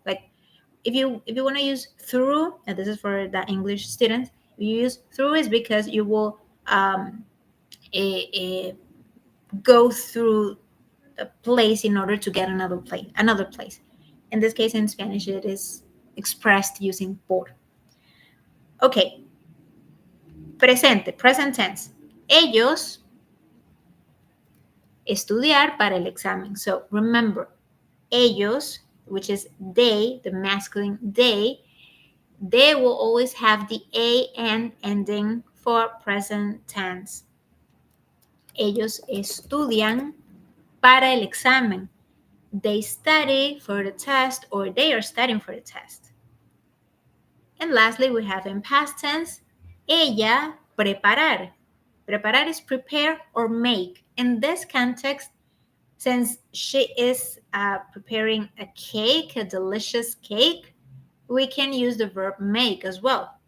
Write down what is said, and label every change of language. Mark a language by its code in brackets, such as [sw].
[en] Like if you want to use through, and this is for the English students, if you use through is because you will a go through a place in order to get another place. In this case, in Spanish, it is expressed using por. Okay, present tense. [es] Ellos estudiar para el examen. [en] So remember, ellos, which is they, the masculine they will always have the an ending for present tense. [es] Ellos estudian para el examen. [en] They study for the test, or they are studying for the test. And lastly, we have in past tense, [es] ella preparar. [en] Preparar is prepare or make. In this context, since she is preparing a cake, a delicious cake, we can use the verb make as well.